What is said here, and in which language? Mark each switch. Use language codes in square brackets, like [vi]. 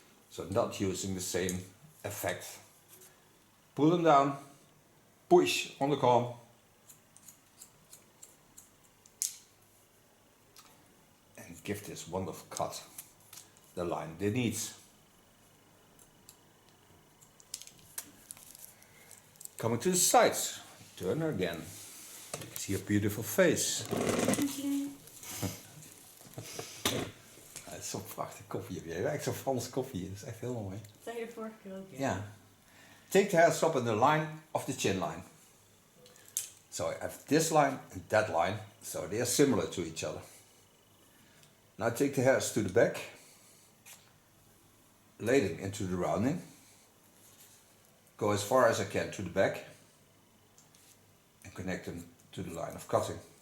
[en] So not using the same effect. Pull them down, push on the comb, give this wonderful cut the line it needs. Coming to the sides, turn her again. You can see a beautiful face. [nl] Het is zo'n prachtig koffie. Je hebt echt zo'n Franse koffie. Dat is echt heel mooi. Dat zei je de vorige keer ook. Ja. [en] Take the hairs up in the line of the chin line. So I have this line and that line, so they are similar to each other. Now take the hairs to the back, lay them into the rounding, go as far as I can to the back, and connect them to the line of cutting.